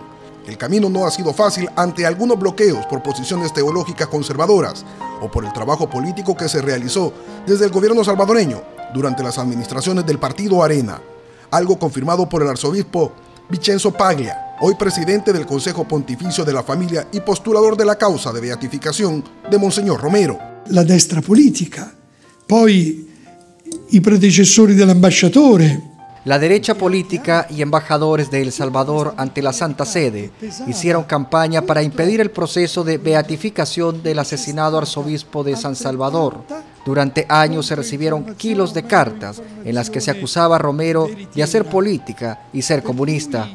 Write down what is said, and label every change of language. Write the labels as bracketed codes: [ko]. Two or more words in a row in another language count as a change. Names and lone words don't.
[es] El camino no ha sido fácil ante algunos bloqueos por posiciones teológicas conservadoras o por el trabajo político que se realizó desde el gobierno salvadoreño durante las administraciones del partido Arena, algo confirmado por el arzobispo Vincenzo Paglia, hoy presidente del Consejo Pontificio de la Familia y postulador de la causa de beatificación de Monseñor Romero. [it] La destra politica, poi i predecessori dell'ambasciatore. [es] La derecha política y embajadores de El Salvador ante la Santa Sede hicieron campaña para impedir el proceso de beatificación del asesinado arzobispo de San Salvador. Durante años se recibieron kilos de cartas en las que se acusaba a Romero de hacer política y ser comunista.